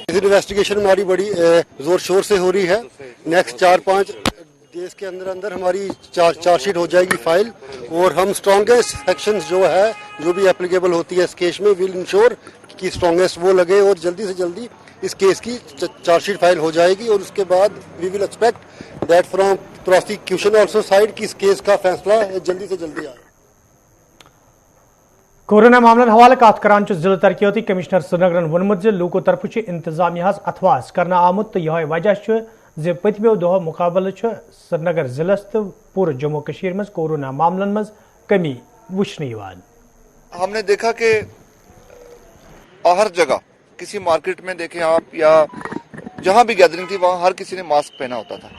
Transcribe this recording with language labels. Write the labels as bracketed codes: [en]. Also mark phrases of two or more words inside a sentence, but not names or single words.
[hi] इन्वेस्टिगेशन हमारी बड़ी जोर शोर से हो रही है। [en] next 4-5 days [hi] के अंदर हमारी चार्जशीट हो जाएगी फाइल और हम [en] strongest sections [hi] जो है जो भी एप्लीकेबल होती है इस केस में [en] will ensure [hi] कि स्ट्रॉन्गेस्ट वो लगे और जल्दी से जल्दी इस केस की चार्जशीट फाइल हो जाएगी। और उसके बाद [en] we will expect that from prosecution also side [hi] कि इस केस का फैसला जल्दी से जल्दी आए। [ks] कोरोना मामलन हवाले कत करान जिला तरक्याती कमिश्नर श्रीनगर वोनमुत लूको तरफ इंतजामिया अथवास करना आमुत तो यह वजह पतमो दो मुकाबले श्रीनगर जिलस तो पूरे जम्मू कश्मीर में कोरोना मामलन में कमी वुचने। [hi] हमने देखा कि हर जगह किसी मार्केट में देखें आप या जहां भी गैदरिंग थी वहां हर किसी ने मास्क पहना होता था।